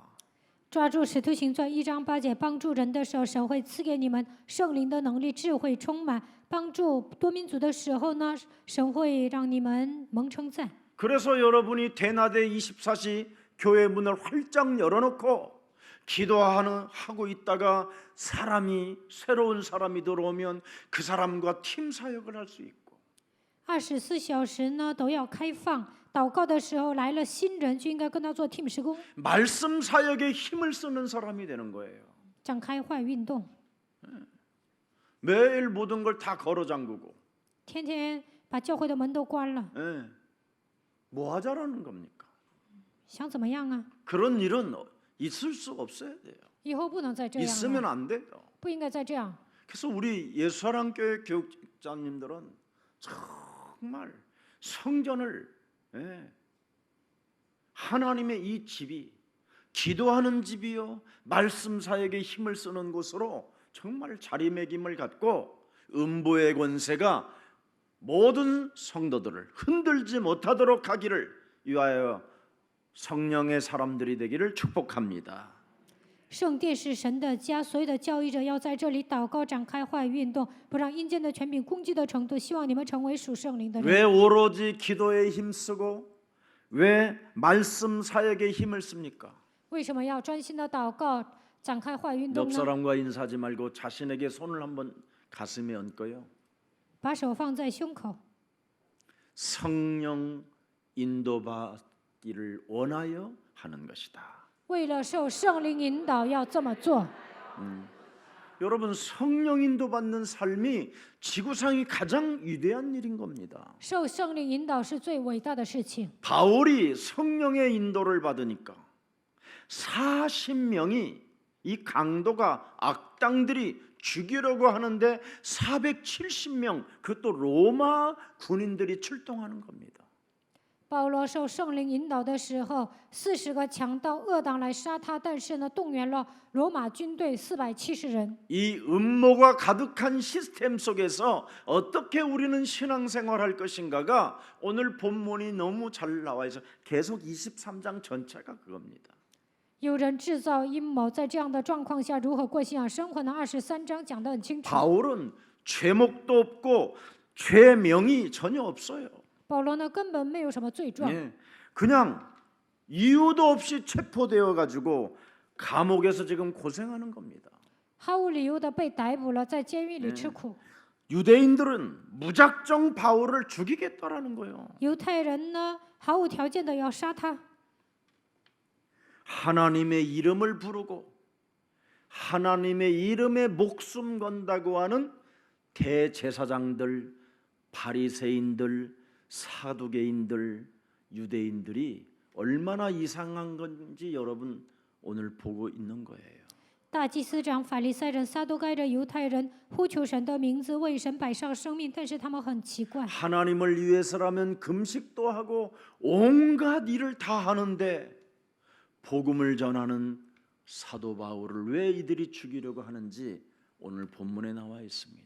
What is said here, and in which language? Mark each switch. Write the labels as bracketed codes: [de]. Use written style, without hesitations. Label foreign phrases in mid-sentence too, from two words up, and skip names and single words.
[zh] 抓住使徒行传1章8节，帮助人的时候，神会赐给你们圣灵的能力、智慧充满；帮助多民族的时候呢，神会让你们蒙称赞。 [ko] 그래서 여러분이 대낮에 24시 교회 문을 활짝 열어놓고 기도하고 있다가 새로운 사람이 들어오면 그 사람과 팀 사역을 할 수 있고 [zh] 24 小时呢都要开放，祷告的时候来了新人，就应该跟他做 team 施工， [ko] 말씀 사역에 힘을 쓰는 사람이 되는 거예요. [zh] 展开坏运动， [ko] 매일 모든 걸 다 걸어 잠그고 [zh] 天天把教会的门都关了， [ko] 뭐 하자라는 겁니까? [zh] 想怎么样啊？ [ko] 그런 일은 있을 수 없어야 돼요. [zh] 以后不能再这样 [ko] 있으면 [zh] 了， [ko] 안 돼요. [zh] 不应该再这样。 [ko] 그래서 우리 예수사랑교회 교육자님들은 정말 성전을 하나님의 이 집이 기도하는 집이요 말씀 사역에 힘을 쓰는 곳으로 정말 자리매김을 갖고 음보의 권세가 모든 성도들을 흔들지 못하도록 하기를 위하여 성령의 사람들이 되기를 축복합니다. [zh] 圣殿是神的家，所有的教育者要在这里祷告，展开坏运动，不让阴间的权柄攻击的程度。希望你们成为属圣灵的人。 [ko] 왜 오로지 기도에 힘쓰고 왜 말씀 사역에 힘을 씁니까? [zh] 为什么要专心的祷告，展开坏运动 [ko] 옆 [zh] 呢？ [ko] 사람과 인사하지 말고 자신에게 손을 한번 가슴에 얹고요. [zh] 把手放在胸口， [ko] 성령 인도받기를 원하여 하는 것이다. [zh] 为了受圣灵引导要这么做。 [ko] 여러분 성령 인도받는 삶이 지구상이 가장 위대한 일인 겁니다. [zh] 受圣灵引导是最伟大的事情。 [ko] 바울이 성령의 인도를 받으니까 40명이 이 강도가 악당들이 죽이려고 하는데 470명 그것도 로마 군인들이 출동하는 겁니다. [zh] 保罗受圣灵引导的时候，40个强盗恶党来杀他，但是呢，动员了罗马军队470人。 [ko] 이 음모가 가득한 시스템 속에서 어떻게 우리는 신앙생활할 것인가가 오늘 본문이 너무 잘 나와 있어. 계속 23장 전체가 그겁니다. [zh] 有人制造阴谋，在这样的状况下，如何过信仰生活呢？23章讲得很清楚。 [ko] 바울은 죄목도 없고 죄명이 전혀 없어요. [zh] 保罗呢，根本没有什么罪状， [ko] 예, 그냥 이유도 없이 체포되어 가지고 감옥에서 지금 고생하는 겁니다. [zh] 毫无理由的被逮捕了，在监狱里吃苦。 [ko] 유대인들은 무작정 바울을 죽이겠다라는 거예요. [zh] 犹太人呢，毫无条件的要杀他。 [ko] 하나님의 이름을 부르고 하나님의 이름에 목숨 건다고 하는 대제사장들, 바리새인들, 사두개인들, 유대인들이 얼마나 이상한 건지 여러분 오늘 보고 있는 거예요. [zh] 大祭司长、法利赛人、撒都该人、犹太人呼求神的名字，为神摆上生命，但是他们很奇怪。 [ko] 하나님을 위해서라면 금식도 하고 온갖 일을 다 하는데 복음을 전하는 사도 바울을 왜 이들이 죽이려고 하는지 오늘 본문에 나와 있습니다.